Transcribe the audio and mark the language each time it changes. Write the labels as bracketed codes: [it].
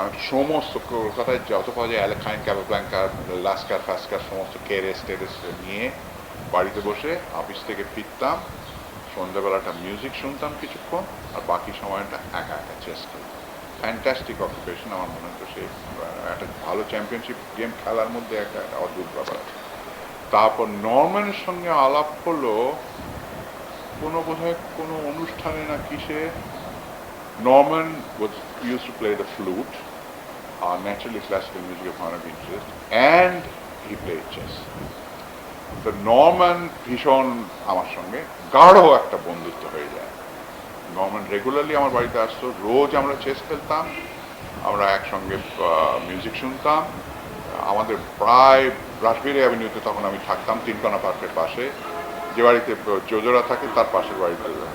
[bn] সমস্ত কলকাতায় যত পাওয়া যায়, অ্যালেখাইন, ক্যাবাব্ল্যাঙ্কা, লাস্কার ফাস্কার, সমস্ত কেরেস নিয়ে বাড়িতে বসে অফিস থেকে ফিরতাম, সন্ধ্যাবেলাটা মিউজিক শুনতাম কিছুক্ষণ, আর বাকি সময়টা একা চেস খেলতাম। ফ্যান্টাস্টিক অকুপেশন আমার মনে হতো। সে একটা ভালো চ্যাম্পিয়নশিপ গেম খেলার মধ্যে একটা অদ্ভুত ব্যাপার আছে। তারপর নরম্যানের সঙ্গে আলাপ হলো বোধহয় কোনো অনুষ্ঠানে না কিসে। [en] Norman used to play the flute, naturally classical music of one of interest, and he played chess. [bn] তো নরম্যান ভীষণ আমার সঙ্গে গাঢ় একটা বন্ধুত্ব হয়ে যায়। নরম্যান রেগুলারলি আমার বাড়িতে আসতো, রোজ আমরা চেস খেলতাম, আমরা একসঙ্গে মিউজিক শুনতাম। আমাদের প্রায় রাসবিহারী অ্যাভিনিউতে তখন আমি থাকতাম, তিনকোনা পার্কের পাশে, যে বাড়িতে যোজরা থাকে তার পাশের বাড়িতে।